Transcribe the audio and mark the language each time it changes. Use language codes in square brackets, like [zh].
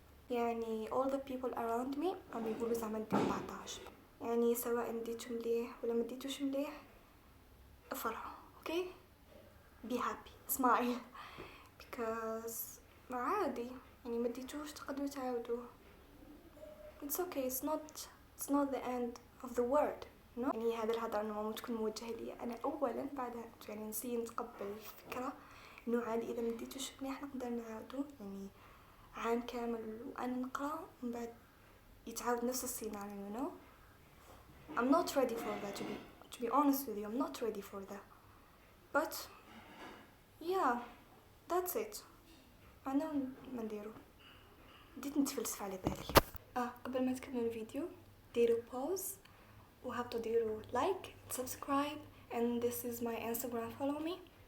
[ar] يعني [en] all the people around me [ar] عم يقولوا زعما ندير 14، يعني سواء نديتو مليح ولا ما نديتوش مليح افرحوا. اوكي [en] be happy smile because [ar] عادي يعني ما ديتوش تقدروا تعاودوه. [en] it's okay, it's not the end of the world no. [ar] يعني هذا الهدر انه تكون موجه لي انا اولا، بعدها يعني نسي نتقبل الفكره انه عادي اذا ما ديتوش مليح نقدر نعاودو. يعني عام كامل وانا نقرا من بعد يتعاود نفس السيناريو [en] you know. I'm not ready for that to be honest with you. I'm not ready for that but yeah that's it. [ar] انا ما نديرو بديت نتفلسف على بالي. قبل ما تكملوا الفيديو ديروا pause وهبطوا ديروا [en] like subscribe and this is my Instagram, follow me.